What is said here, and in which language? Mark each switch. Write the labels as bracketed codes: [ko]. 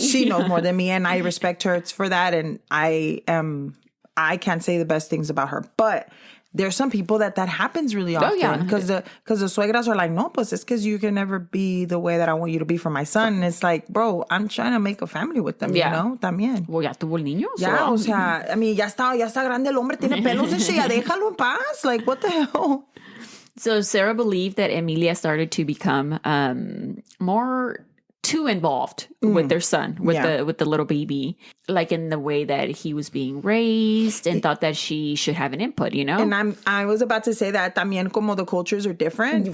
[en] She knows more than me, and I respect her for that. And I can't say the best things about her. But there's some people that happens really often. Oh, yeah. Because the suegras are like, [es] no, pues es [en] because you can never be the way that I want you to be for my son. And it's like, bro, I'm trying to make a family with them, [es] también. [en] Well, [es] ya tuvo el niño. Ya, o sea, ya está grande el hombre, tiene pelos, ya déjalo en paz. [en] Like, what the hell? So Sara believed that Emilia started to become more too involved with their son, with the little baby, in the way that he was being raised, and thought that she should have an input, And I was about to say that [es] también como [en] the cultures are different,